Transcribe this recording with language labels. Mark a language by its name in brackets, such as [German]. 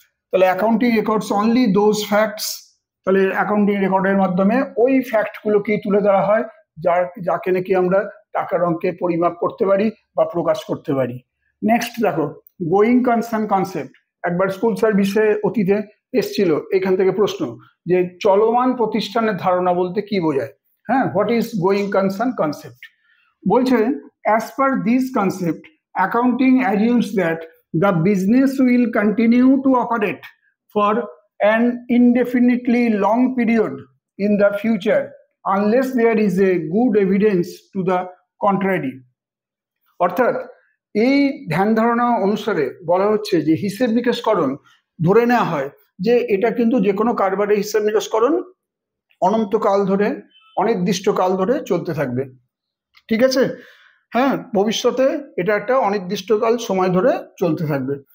[Bangla] তাহলে [English] accounting records only those facts, [Bangla] তাহলে accounting রেকর্ডের মাধ্যমে ওই ফ্যাক্টগুলোকেই তুলে ধরা হয় যাকে নাকি আমরা টাকার অঙ্কে পরিমাপ করতে পারি বা প্রকাশ করতে পারি। নেক্সট দেখো গোয়িং কনসার্ন কনসেপ্ট। একবার স্কুল সার্ভিসে অতীতে এসছিল এখান থেকে প্রশ্ন যে চলমান প্রতিষ্ঠানের ধারণা বলতে কি বোঝায়। [English] হ্যাঁ, what is going concern concept? বলছে as per this concept accounting assumes that the business will continue to operate for an indefinitely long period in the future unless there is a good evidence to the contrary. [Bangla] অর্থাৎ এই ধ্যান ধারণা অনুসারে বলা হচ্ছে যে হিসেব নিকেশকরণ ধরে নেওয়া হয় যে এটা কিন্তু যে কোনো কারবারে হিসেব নিকেশকরণ অনন্তকাল ধরে, অনির্দিষ্টকাল ধরে চলতে থাকবে। ঠিক আছে? হ্যাঁ, ভবিষ্যতে এটা একটা অনির্দিষ্টকাল সময় ধরে চলতে থাকবে।